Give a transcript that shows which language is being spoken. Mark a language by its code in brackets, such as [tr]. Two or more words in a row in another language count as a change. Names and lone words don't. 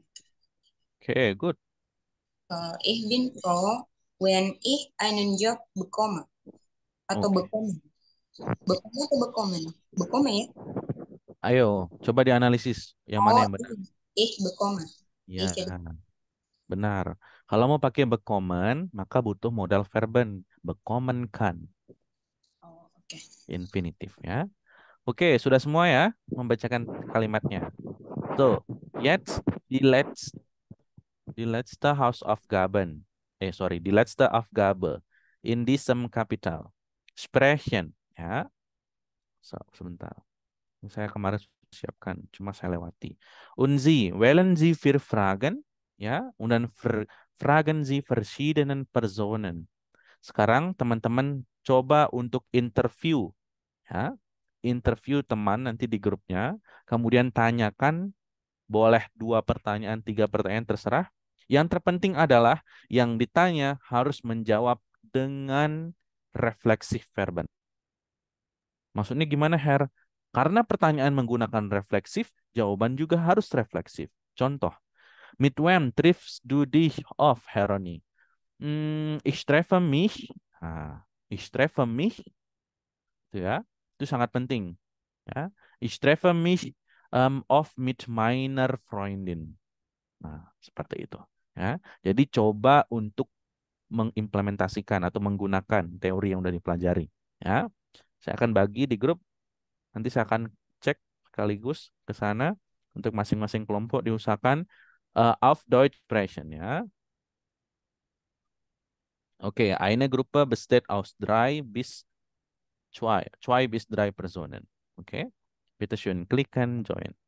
[en] Oke, good. [de] Ich bin froh, wenn ich einen Job bekomme. [id] Atau Oke. bekommen. Bekommen atau bekommen? Bekommen ya? Ayo, coba dianalisis yang mana Oh, yang benar. [de] ich bekomme. [id] Ya, Ich benar. Kalau mau pakai bekommen, maka butuh modal verben. Bekommen kan. Oh, oke. Infinitif ya. Oke, sudah semua ya membacakan kalimatnya. [de] So, jetzt die letzte Hausaufgaben. Sorry, die letzte Aufgabe in diesem Kapitel. Sprechen. [id] Ya, so, sebentar. Saya kemarin siapkan, cuma saya lewati. [de] Und Sie, wählen Sie vier Fragen, ya, und dann fragen Sie verschiedenen Personen. [id] Sekarang teman-teman coba untuk interview, ya, interview teman nanti di grupnya, kemudian tanyakan, boleh 2 pertanyaan, 3 pertanyaan, terserah. Yang terpenting adalah yang ditanya harus menjawab dengan refleksif verben. Maksudnya gimana, Her? Karena pertanyaan menggunakan refleksif, jawaban juga harus refleksif. Contoh, [de] mit wem triffst du dich auf, Heroni? Ich treffe mich. Nah, ich treffe mich, [id] itu ya, itu sangat penting. Ya, [de] ich treffe mich oft mit meiner Freundin. [id] Nah, seperti itu. Ya, jadi coba untuk mengimplementasikan atau menggunakan teori yang sudah dipelajari. Ya, saya akan bagi di grup. Nanti saya akan cek sekaligus ke sana untuk masing-masing kelompok diusahakan [de] auf Deutsch sprechen [id] ya. Oke, [de] eine Gruppe besteht aus 2 bis 3 Personen. Oke, bitte schön klicken, join.